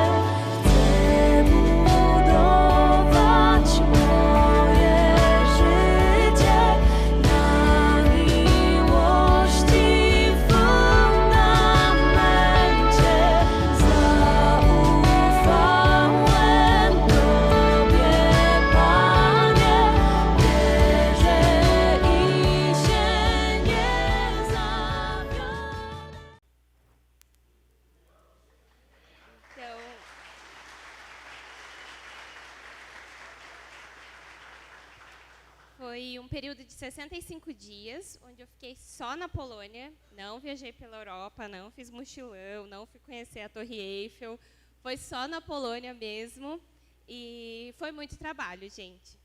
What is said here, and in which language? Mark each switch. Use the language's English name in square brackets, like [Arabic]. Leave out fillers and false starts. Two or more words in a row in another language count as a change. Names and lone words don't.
[Polish] Chcę budować moje życie na miłości fundamencie. Zaufałem Tobie, Panie, wierzę i się nie zawiodę. [Portuguese] Foi um período de 65 dias, onde eu fiquei só na Polônia, não viajei pela Europa, não fiz mochilão, não fui conhecer a Torre Eiffel, foi só na Polônia mesmo, e foi muito trabalho, gente.